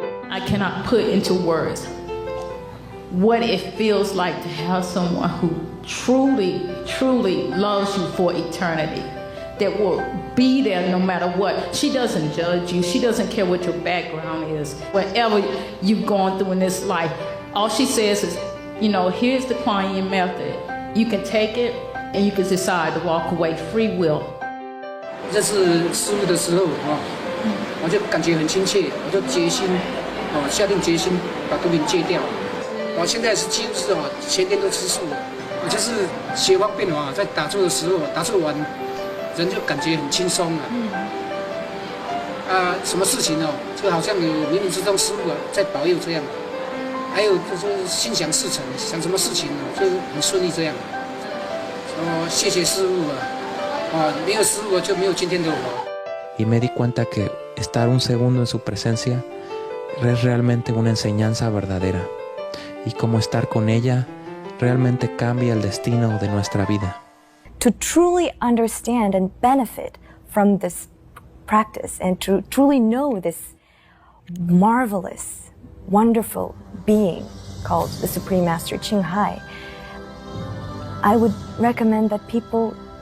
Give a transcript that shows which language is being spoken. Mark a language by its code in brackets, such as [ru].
[en] I cannot put into words what it feels like to have someone who truly, truly loves you for eternity, that will be there no matter what. She doesn't judge you. She doesn't care what your background is. Whatever you've gone through in this life, all she says is, you know, here's the Kuan Yin method. You can take it and you can decide to walk away, free will. [zh] 认识师父的时候我就感觉很亲切，我就决心下定决心把毒品戒掉。我现在是几乎是前天都吃素了。我就是学方便在打坐的时候，打坐完人就感觉很轻松了。什么事情就好像有冥冥之中师父在保佑这样。还有就是心想事成，想什么事情就很顺利这样。谢谢师父没有师父就没有今天的我。 [es] Y me di cuenta que estar un segundo en su presencia es realmente una enseñanza verdadera. Y como estar con ella realmente cambia el destino de nuestra vida. [en] To truly understand and benefit from this practice and to truly know this marvelous, wonderful being called the Supreme Master Ching Hai, I would recommend that people